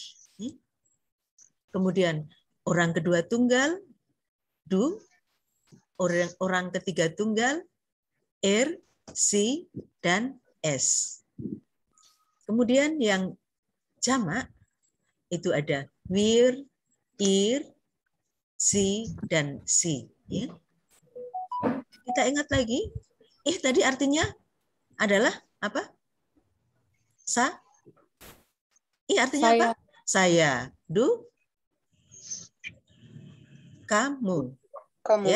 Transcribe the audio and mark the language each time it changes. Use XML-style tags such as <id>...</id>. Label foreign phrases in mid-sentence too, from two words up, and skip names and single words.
<id>Kemudian orang kedua tunggal du, orang ketiga tunggal sie, dan es. Kemudian yang jamak itu ada</id> <de>wir, ihr, sie,</de> <id>dan sie. Ya. Kita ingat lagi, tadi artinya adalah apa? Artinya saya. apa? Saya. Du, kamu. Ya.</id>